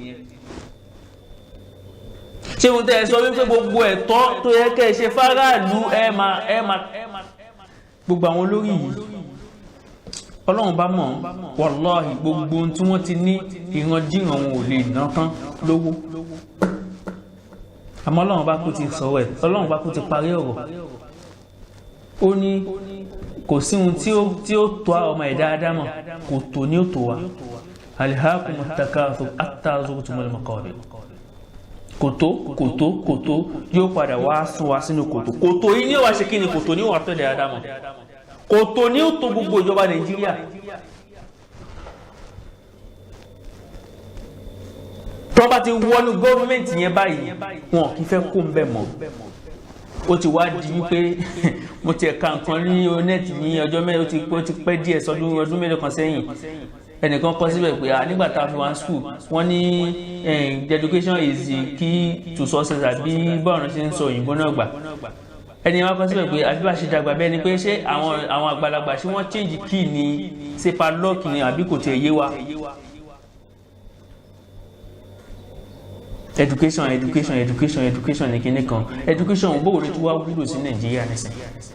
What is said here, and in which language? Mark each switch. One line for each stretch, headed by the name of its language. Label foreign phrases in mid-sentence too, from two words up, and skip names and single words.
Yoruba: Ṣé ohun tẹ́ sọ wípé gbogbo ẹ̀tọ́ tó yẹ kẹ́ ṣe fáráàlú ẹ máa gbogbo àwọn olórí yìí Ọlọ́run bá mọ̀ wàláhì gbogbo ohun tí wọ́n ti ní ìrandíran wọn ò lè ná tán lówó. Àmọ́ Ọlọ́run bá kú ti sọ̀rọ̀ ẹ̀, Ọlọ́run bá kú ti parí ọ̀rọ̀. Ó ní kò sí ohun tí ó tó ọmọ ẹ̀dá Ádámọ̀, kò tó ní ó tó wa.
Arabic: ألهاكم التكاثر حتى زرتم المقابر.
Yoruba: Kòtó yóò padà wá sún wa sínú kòtò. Kòtò yìí ní ó wá ṣe kí ni? Kòtò ní ó wá tó ẹ̀dá Ádámọ̀. Kòtò ní ó tó gbogbo ìjọba Nàìjíríà. tó bá ti wọnú gọ́ọ̀mẹ̀ntì yẹn báyìí wọn kì í fẹ́ kó ń bẹ̀ mọ́ ó ti wá di wípé mo ti ẹ̀ka nǹkan ní onẹ́ẹ̀tì ní ọjọ́ mẹ́rin ó ti pẹ́ díẹ̀ ọdún mélòó kan sẹ́yìn ẹnìkan kọ síbẹ̀ pé nígbà tá a fi wá school wọ́n ní
English: education is the key to success
Yoruba: àbí báwọn ṣe ń sọ òyìnbó náà gbà ẹni wọn kọ síbẹ̀ pé àbí bá ṣe dàgbà bẹ́ẹ̀ ni pé ṣé àwọn àgbàlagbà ṣé wọ́n
English: change key
Yoruba: ní ṣe padlock ni àbí kò tiẹ̀ yé wa. education ní kinní kan education bó ló ti wá wúlò sí Nàìjíríà nísìnyí.